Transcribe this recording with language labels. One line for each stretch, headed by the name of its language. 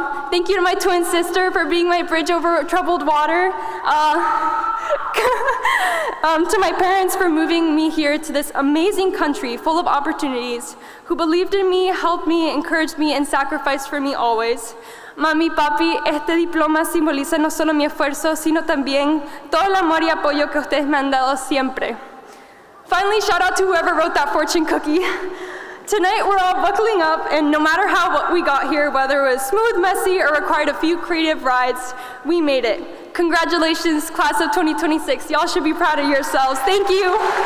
English: Thank you to my twin sister for being my bridge over troubled water. To my parents for moving me here to this amazing country full of opportunities, who believed in me, helped me, encouraged me, and sacrificed for me always.
Spanish: Mami, papi, este diploma simboliza no solo mi esfuerzo, sino también todo el amor y apoyo que ustedes me han dado siempre.
English: Finally, shout out to whoever wrote that fortune cookie. Tonight, we're all buckling up, and no matter how we got here, whether it was smooth, messy, or required a few creative rides, we made it. Congratulations, class of 2026. Y'all should be proud of yourselves. Thank you.